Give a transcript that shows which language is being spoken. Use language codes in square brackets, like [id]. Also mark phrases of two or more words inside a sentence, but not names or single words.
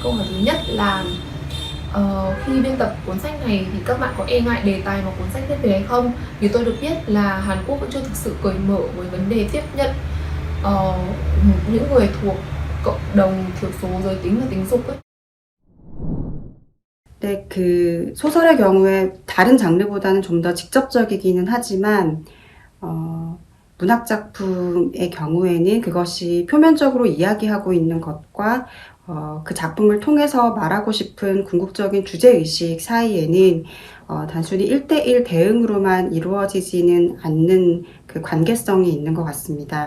[vi] Câu hỏi thứ nhất là khi biên tập cuốn sách này thì các bạn có e ngại đề tài mà cuốn sách viết về hay không? Vì tôi được biết là Hàn Quốc vẫn chưa thực sự cởi mở với vấn đề tiếp nhận những người thuộc cộng đồng thiểu số giới tính và tính dục ấy. [ko] 네, 그 소설의 경우에 다른 장르보다는 좀 더 직접적이기는 하지만 문학 작품의 경우에는 그것이 표면적으로 이야기하고 있는 것과 그 작품을 통해서 말하고 싶은 궁극적인 주제의식 사이에는 단순히 1대1 대응으로만 이루어지지는 않는 그 관계성이 있는 것 같습니다.